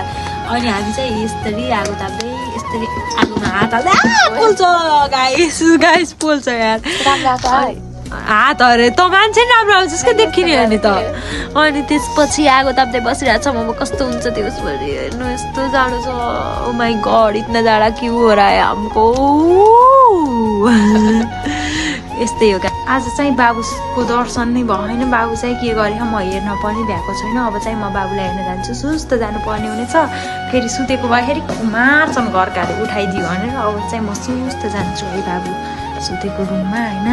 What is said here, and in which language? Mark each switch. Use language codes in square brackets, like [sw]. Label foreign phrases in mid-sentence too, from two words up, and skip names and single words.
[ne] अनि हामी चाहिँ यसरी आगो ताप्दै यसरी आगोमा हात हाल्दै पोल्छ गाइस पोल्छ यार, हात अरे त मान्छे नि राम्रो आउँछ जसको देखिने अनि त। अनि त्यसपछि आगो ताप्दै बसिरहेको छ। अब कस्तो हुन्छ दिउँसभरि, हेर्नु यस्तो जाडो छ। [en] oh my god, [hi] इतना जाडा क्यों हो रहा है हमको। [ne] यस्तै हो। आज चाहिँ बाबुको दर्शन नै भएन, बाबु चाहिँ के गरेको म हेर्न पनि भ्याएको छैन। अब चाहिँ म बाबुलाई हेर्न जान्छु, सुस्त जानुपर्ने हुनेछ। फेरि सुतेको भएखेरि मार्छन् घरकाले उठाइदियो भनेर। अब चाहिँ म सुस्त जान्छु है बाबु सुतेको रुममा होइन।